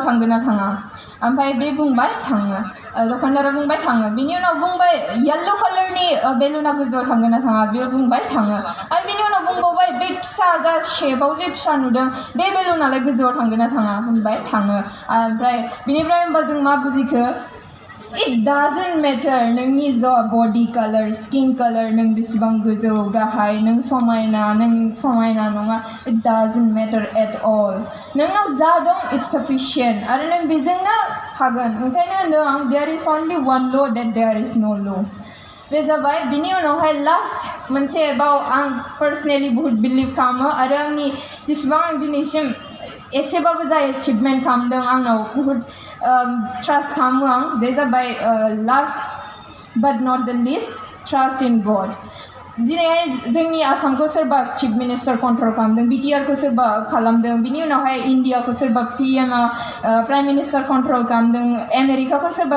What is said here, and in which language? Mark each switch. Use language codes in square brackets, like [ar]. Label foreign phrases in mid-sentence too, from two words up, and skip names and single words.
[brx] थांगोन ना थाङा ओमफ्राय बे बुंबाय थाङो दखानदारा बुंबाय थाङो बिनि उनाव बुंबाय [en] yellow colour [brx] बेलुना गोजौआव थांगोन ना थाङा बेयो बुंबाय थाङो आरो बिनि उनाव बुंबावबाय बे फिसा जा शेपाव जे फिसा नुदों बे बेलुनालाय गोजौआव थांगोन ना थाङा होनबाय थाङो ओमफ्राय बिनिफ्राय होनबा जों मा बुजिखो [en] It doesn't matter [brx] नोंनि ज [en] body colour skin colour [brx] नों बेसेबां गोजौ गाहाय नों समायना नङा [en] It doesn't matter at all [brx] नोंनाव जा दं [en] it's sufficient [brx] आरो नों बेजोंनो हागोन ओंखायनो होनदों आं [en] there is only one law that there is no law [brx] बे जाबाय बिनि उनावहाय लास्ट मोनसे बाव आं पार्सनेलि बहुत बिलिभ खालामो आरो आंनि जेसेबां आं दिनैसिम एसेबाबो जा एचिभमेन्ट खालामदों आंनाव बहुत ट्रास्ट खालामो आं बे जाबाय [en] last but not the least trust in God [brx] दिनैहाय जोंनि आसामखौ सोरबा [en] chief minister [brx] कन्ट्रल खालामदों बिटिआरखौ सोरबा खालामदों बिनि उनावहाय इन्डियाखौ सोरबा पिएमआ [en] prime minister [brx] कन्ट्रल खालामदों आमेरिकाखौ सोरबा